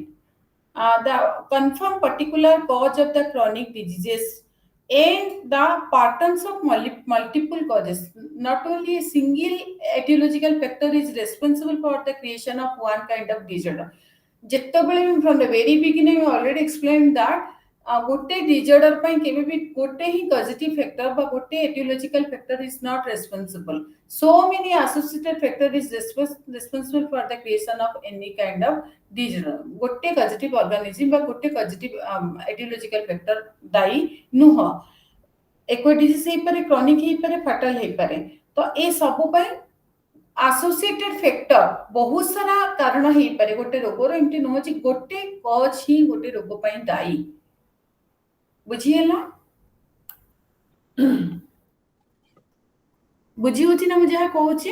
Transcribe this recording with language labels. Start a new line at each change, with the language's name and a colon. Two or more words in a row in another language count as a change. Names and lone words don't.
English: The confirm particular cause of the chronic diseases and the patterns of multiple causes. Not only a single etiological factor is responsible for the creation of one kind of disorder. ଯେତେବେଳେ from the very beginning I already explained that
Odia: ଗୋଟେ disorder ପାଇଁ କେବେ ବି ଗୋଟେ ହିଁ
English: causative factor
Odia: ବା ଗୋଟେ
English: etiological factor is not responsible. So many associated factor is responsible for the creation of any kind of disorder.
Odia: ଗୋଟେ
English: causative organism
Odia: ବା ଗୋଟେ
English: causative etiological factor
Odia: ଦାୟୀ ନୁହଁ. ଏକ disease ହେଇପାରେ,
English: chronic ହେଇପାରେ,
Odia: fatal ହେଇପାରେ. ତ ଏ ସବୁ ପାଇଁ
English: associated factor
Odia: ବହୁତ ସାରା କାରଣ ହେଇପାରେ ଗୋଟେ ରୋଗର, ଏମିତି ନୁହଁ ଯେ ଗୋଟେ କଜ୍ ହିଁ ଗୋଟେ ରୋଗ ପାଇଁ ଦାୟୀ। ବୁଝିହେଲା? ବୁଝି ହଉଛି ନା ମୁଁ ଯାହା କହୁଛି?